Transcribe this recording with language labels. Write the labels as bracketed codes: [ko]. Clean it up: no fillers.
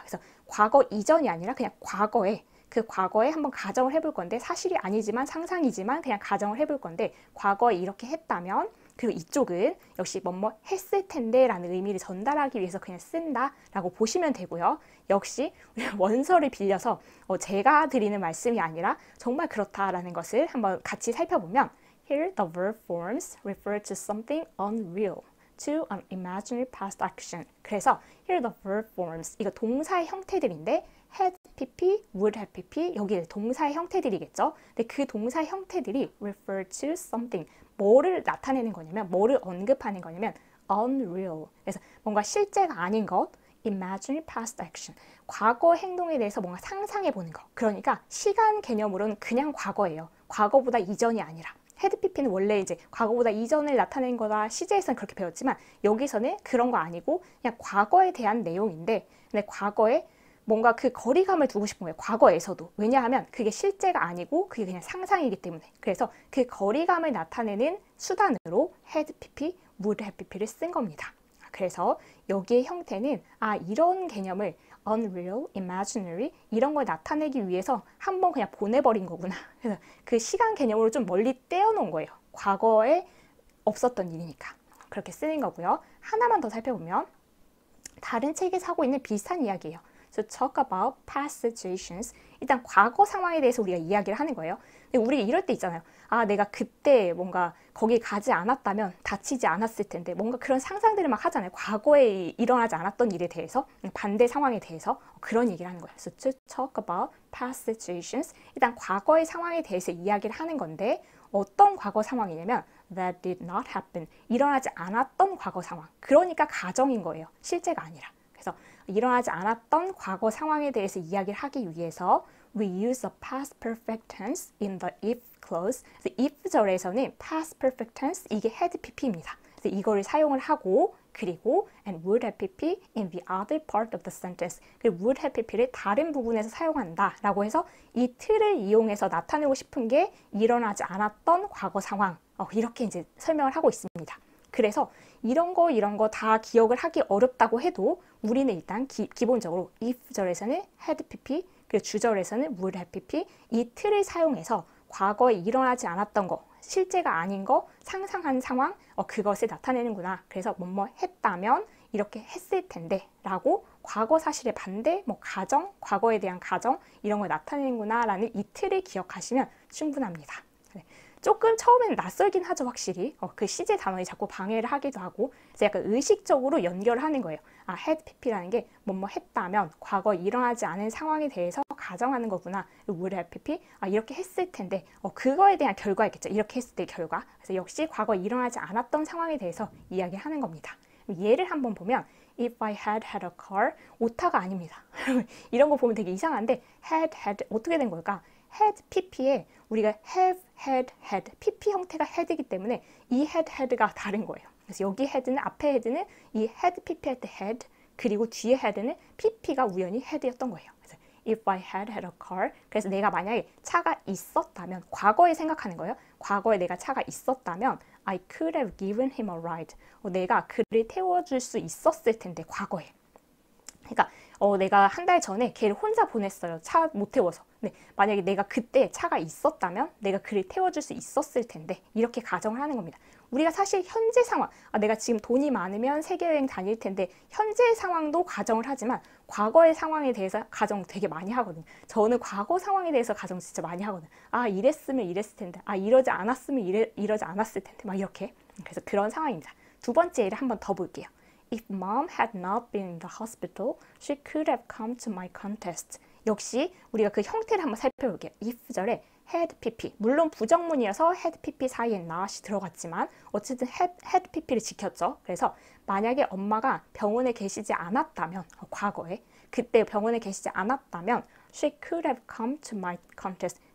[ko] 그래서 과거 이전이 아니라 그냥 과거에, 그 과거에 한번 가정을 해볼 건데 사실이 아니지만 상상이지만 그냥 가정을 해볼 건데 과거에 이렇게 했다면, 그리고 이쪽은 역시 뭐뭐 했을 텐데 라는 의미를 전달하기 위해서 그냥 쓴다 라고 보시면 되고요. 역시 원서를 빌려서 제가 드리는 말씀이 아니라 정말 그렇다라는 것을 한번 같이 살펴보면 [en] Here the verb forms refer to something unreal, to an imaginary past action. [ko] 그래서 [en] here the verb forms, [ko] 이거 동사의 형태들인데 had, pp, would have, pp 여기 동사의 형태들이겠죠. 근데 그 동사의 형태들이 [en] refer to something, [ko] 뭐를 나타내는 거냐면, 뭐를 언급하는 거냐면 unreal, 그래서 뭔가 실제가 아닌 것, [en] imaginary past action, [ko] 과거 행동에 대해서 뭔가 상상해 보는 거. 그러니까 시간 개념으로는 그냥 과거예요. 과거보다 이전이 아니라. had, pp는 원래 이제 과거보다 이전을 나타낸 거다 시제에서는 그렇게 배웠지만 여기서는 그런 거 아니고 그냥 과거에 대한 내용인데, 근데 과거에 뭔가 그 거리감을 두고 싶은 거예요. 과거에서도. 왜냐하면 그게 실제가 아니고 그게 그냥 상상이기 때문에. 그래서 그 거리감을 나타내는 수단으로 had, pp, would have, pp를 쓴 겁니다. 그래서 여기의 형태는 이런 개념을 unreal, imaginary 이런 걸 나타내기 위해서 한번 그냥 보내버린 거구나. 그래서 그 시간 개념으로 좀 멀리 떼어놓은 거예요. 과거에 없었던 일이니까. 그렇게 쓰는 거고요. 하나만 더 살펴보면 다른 책에서 하고 있는 비슷한 이야기예요. [en] So talk about past situations. [ko] 일단 과거 상황에 대해서 우리가 이야기를 하는 거예요. 근데 우리 이럴 때 있잖아요. 아, 내가 그때 뭔가 거기 가지 않았다면 다치지 않았을 텐데 뭔가 그런 상상들을 막 하잖아요. 과거에 일어나지 않았던 일에 대해서 반대 상황에 대해서 그런 얘기를 하는 거예요. [en] So to talk about past situations. [ko] 일단 과거의 상황에 대해서 이야기를 하는 건데 어떤 과거 상황이냐면 [en] that did not happen. [ko] 일어나지 않았던 과거 상황. 그러니까 가정인 거예요. 실제가 아니라. 그래서 일어나지 않았던 과거 상황에 대해서 이야기를 하기 위해서 [en] we use the past perfect tense in the if clause. [ko] 그래서 if 절에서는 past perfect tense 이게 had pp입니다. 그래서 이거를 사용을 하고 그리고 [en] and would have pp in the other part of the sentence. [ko] 그리고 would have pp를 다른 부분에서 사용한다 라고 해서 이 틀을 이용해서 나타내고 싶은 게 일어나지 않았던 과거 상황. 이렇게 이제 설명을 하고 있습니다. 그래서 이런 거 다 기억을 하기 어렵다고 해도 우리는 일단 기본적으로 if 절에서는 had pp 그리고 주절에서는 would have pp 이 틀을 사용해서 과거에 일어나지 않았던 거, 실제가 아닌 거, 상상한 상황, 그것을 나타내는구나. 그래서 뭐뭐 했다면 이렇게 했을 텐데 라고 과거 사실의 반대, 가정, 과거에 대한 가정 이런 걸 나타내는구나 라는 이 틀을 기억하시면 충분합니다. 네. 조금 처음에는 낯설긴 하죠, 확실히. 그 시제 단어에 자꾸 방해를 하기도 하고, 그래서 약간 의식적으로 연결하는 거예요. 아, had pp라는 게 뭐뭐 했다면, 과거에 일어나지 않은 상황에 대해서 가정하는 거구나. would have pp, 이렇게 했을 텐데, 그거에 대한 결과였겠죠. 이렇게 했을 때 결과. 그래서 역시 과거에 일어나지 않았던 상황에 대해서 이야기하는 겁니다. 예를 한번 보면, [en] if I had had a car, [ko] 오타가 아닙니다. 이런 거 보면 되게 이상한데, had 어떻게 된 걸까? had pp에 우리가 have, had, pp 형태가 had이기 때문에 이 had가 다른 거예요. 그래서 여기 had는 앞에 had는 이 had pp 할 때 had 그리고 뒤에 had는 pp가 우연히 had였던 거예요. 그래서 [en] if I had a car [ko] 그래서 내가 만약에 차가 있었다면 과거에 생각하는 거예요. 과거에 내가 차가 있었다면 [en] I could have given him a ride. [ko] 내가 그를 태워줄 수 있었을 텐데 과거에. 그러니까 내가 한 달 전에 걔를 혼자 보냈어요. 차 못 태워서. 근데 만약에 내가 그때 차가 있었다면 내가 그를 태워줄 수 있었을 텐데 이렇게 가정을 하는 겁니다. 우리가 사실 현재 상황, 내가 지금 돈이 많으면 세계여행 다닐 텐데 현재 상황도 가정을 하지만 과거의 상황에 대해서 가정 되게 많이 하거든요. 저는 과거 상황에 대해서 가정 진짜 많이 하거든요. 이랬으면 이랬을 텐데, 이러지 않았으면 이러지 않았을 텐데 막 이렇게. 그래서 그런 상황입니다. 두 번째 예를 한번 더 볼게요. [en] If mom had not been in the hospital, she could have come to my contest. [ko] 역시 우리가 그 형태를 한번 살펴볼게요. if절에 had pp. 물론 부정문이어서 had pp 사이에 not이 들어갔지만 어쨌든 had pp를 지켰죠. 그래서 만약에 엄마가 병원에 계시지 않았다면 과거에 그때 병원에 계시지 않았다면 [en] she could have come to my contest.